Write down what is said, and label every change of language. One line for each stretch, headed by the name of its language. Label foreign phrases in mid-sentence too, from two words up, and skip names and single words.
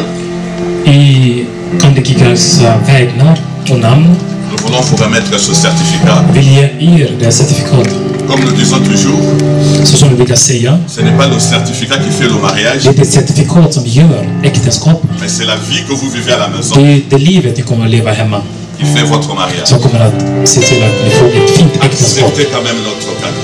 Swedish: I Kandikigals vägnar och namn
French: nous voulons vous remettre ce certificat.
Swedish: vill ge er det certifikatet.
French: Comme nous disons toujours,
Swedish: Så som vi brukar säga,
French: ce n'est pas le certificat qui fait le mariage,
Swedish: det är ett certifikat som gör äktenskap.
French: mais c'est la vie que vous vivez à la maison
Swedish: Det är det livet ni kommer att leva hemma
French: qui fait votre mariage.
Swedish: som kommer att se till att ni får ett fint äktenskap.
French: Acceptez quand même notre cadeau.